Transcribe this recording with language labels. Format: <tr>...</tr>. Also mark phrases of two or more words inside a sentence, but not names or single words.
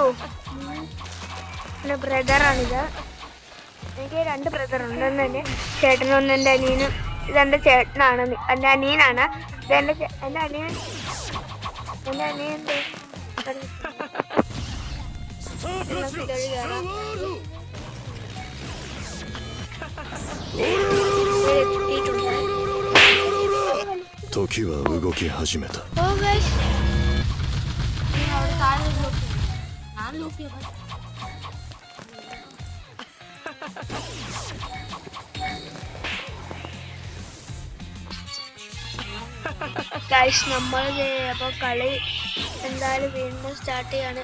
<ml>എൻ്റെ ബ്രദറാണിത്. എനിക്ക് 2 ബ്രദറുണ്ട്. ഒന്ന് എൻ്റെ ചേട്ടനും ഒന്ന് എൻ്റെ അനിയനും. ഇതെൻ്റെ ചേട്ടനാണ്, എൻ്റെ അനിയനാണ്. ഇതെൻ്റെ അനിയൻ</ml> <ja>時は動き始めた。</ja> <ml>ഗൈസ് നമ്മൾ അപ്പോൾ കളി എന്തായാലും വീണ്ടും സ്റ്റാർട്ട് ചെയ്യാണ്.</ml>